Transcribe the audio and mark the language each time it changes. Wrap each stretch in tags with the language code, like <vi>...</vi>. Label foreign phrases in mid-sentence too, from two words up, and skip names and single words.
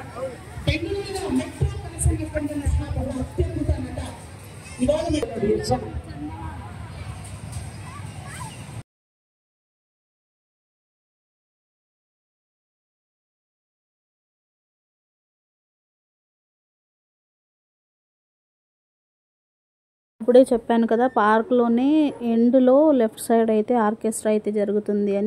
<kn>ಬೆಂಗಳೂರಿನ ಮೆಟ್ರೋ ಕನಸನ್ನು ಕಂಡಂತಹ ಒಬ್ಬ ಅತ್ಯದ್ಭುತ ನಟ ಇವಾಗ</kn> <te>ఇప్పుడే చెప్పాను కదా, పార్క్లోనే ఎండ్లో</te> <en>left side</en> <te>అయితే ఆర్కెస్ట్రా అయితే జరుగుతుంది అని.</te>